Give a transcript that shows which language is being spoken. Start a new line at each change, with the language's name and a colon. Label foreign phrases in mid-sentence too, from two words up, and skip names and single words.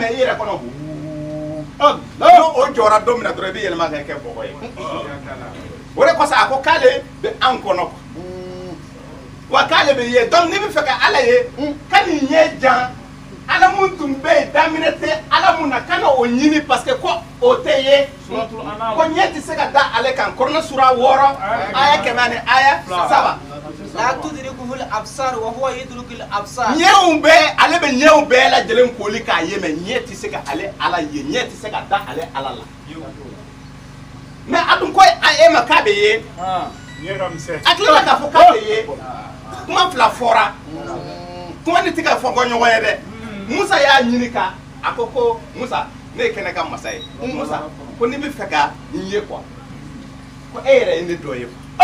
Bambara: mɛn i yɛrɛ kɔnɔ hu o jɔra don min na dɔrɔn i bɛ yɛlɛma ka kɛ bɔgɔ ye o de kosɔn a ko k'ale bɛ an kɔnɔ wa k'ale bɛ ye donc n'i bɛ fɛ ka ala ye ka nin ɲɛ jan ala mun tun bɛ yen daminɛ tɛ ala mun na ka na o ɲini
French: parce que
Bambara: ko o tɛ ye ko ɲɛ tɛ se ka da ale kan Korona sura 6 aya 100 ani aya 7
Arabic: لا تدركه الأبصار وهو يدرك الأبصار
Bambara: ɲɛw bɛɛ ale bɛ ɲɛw bɛɛ lajɛlen koli k'a ye mais ɲɛ tɛ se ka ale ala ye ɲɛ tɛ se ka da ale ala la mais a dun ko e ma k'a bɛ ye a tilala k'a fɔ k'a bɛ ye kuma fila fɔra kuma ni tɛ ka fɔ ɲɔgɔn ye dɛ Musa y'a ɲini ka a ko Musa ne ye kɛnɛ ka masa ye Musa ko n'i bɛ fɛ ka nin ye quoi ko e yɛrɛ ye ne dɔ ye